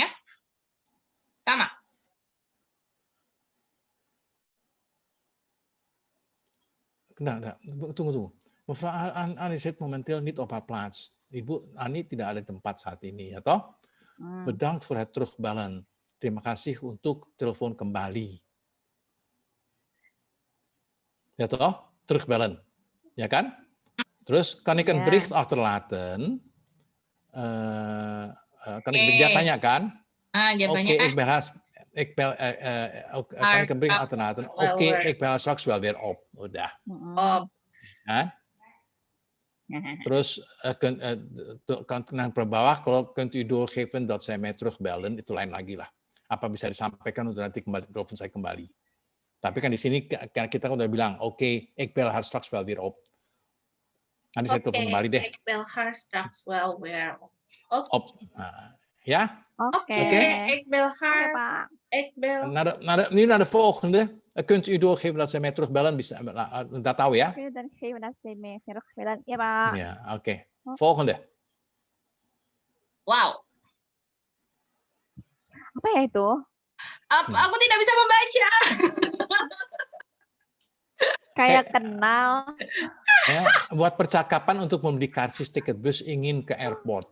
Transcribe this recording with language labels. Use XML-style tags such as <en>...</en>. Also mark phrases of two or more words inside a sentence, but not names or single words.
<id>Sama? Enggak. Tunggu.</id> <nl>Mevrouw Ani zit momenteel niet op haar plaats.</nl> <id>Ibu Ani tidak ada di tempat saat ini, ya toh?</id> <nl>Bedankt voor het terugbellen.</nl> <id>Terima kasih untuk telepon kembali.</id> <nl>Ja toch? Terugbellen. Ja kan? Terus kan ik een bericht achterlaten?</nl> <id>Kan dia tanya kan?</id> <nl>Oké, ik bel kan ik een bericht achterlaten? Oké, ik bel straks wel weer op.</nl> <id>Udah. Kan? Terus kan naar bawah, kalau</id> <nl>kunt u doorgeven dat zij mij terugbellen,</nl> <id>itu lain lagi lah. Apa bisa disampaikan untuk nanti telepon saya kembali. Tapi kan di sini kita udah bilang,</id> <nl>oké, ik bel haar straks wel weer op.</nl> <id>Nanti saya telepon kembali deh.</id> <nl>Ik bel haar straks wel weer op. Op. Ja? Oké, ik bel haar. Ik bel. Nu naar de volgende. Kunt u doorgeven dat zij mij terugbellen?</nl> <id>Dat tahu ya?</id> <nl>Oke, dan geven dat zij mij terugbellen.</nl> <id>Ya, Pak.</id> <nl>Ja, oké. Volgende.</nl> <id>Wow. Apa ya itu? Aku tidak bisa membaca. Kayak kenal. Ya, buat percakapan untuk membeli karcis tiket bus ingin ke airport.</id>